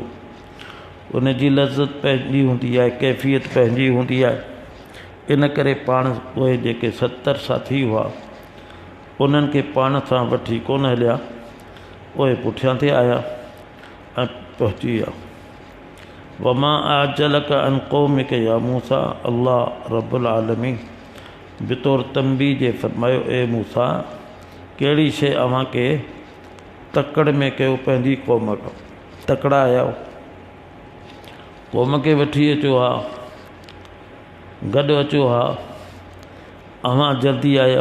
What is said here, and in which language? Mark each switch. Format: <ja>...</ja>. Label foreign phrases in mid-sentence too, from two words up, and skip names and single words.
<sd>उन जी लज़त पंहिंजी हूंदी आहे, कैफ़ियत पंहिंजी हूंदी आहे। इन करे पाण उहे जेके 70 साथी हुआ उन्हनि खे पाण सां वठी कोन हलिया, उहे पुठियां ते आया ऐं पहुची विया।</sd> <ar>وما أعجلك عن قومك يا موسى, الله رب العالمين</ar> <sd>बितौर तंबी जे फरमायो, ए मूसा कहिड़ी शइ अव्हांखे तकड़ में कयो पंहिंजी क़ौम खां, तकड़ा आया क़ौम खे वठी अचो हा, गॾु अचो हा, अव्हां जल्दी आया।</sd>